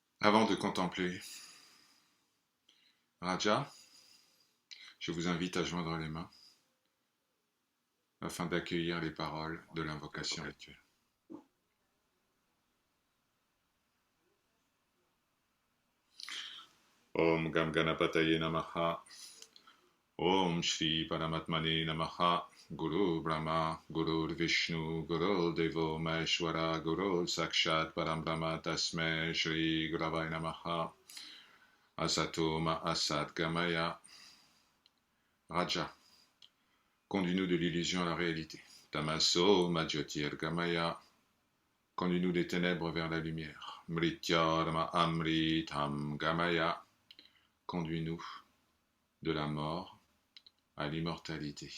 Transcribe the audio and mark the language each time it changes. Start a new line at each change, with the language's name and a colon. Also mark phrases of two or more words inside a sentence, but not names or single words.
French: Avant de contempler Raja, je vous invite à joindre les mains afin d'accueillir les paroles de l'invocation rituelle.
Sanskrit: ॐ गं गणपतये नमः. ॐ श्री परमात्मने नमः. गुरु ब्रह्मा, गुरु विष्णु, गुरु देवो महेश्वर, गुरु साक्षात् परब्रह्म तस्मै श्री गुरवै नमः. असतो मा असत् गमय.
French: Raja, conduis-nous de l'illusion à la réalité.
Sanskrit: तमसो मा ज्योतिर् गमय.
French: Conduis-nous des ténèbres vers la lumière.
Sanskrit: मृत्यर्म अमृतम् गमय.
French: Conduis-nous de la mort à l'immortalité.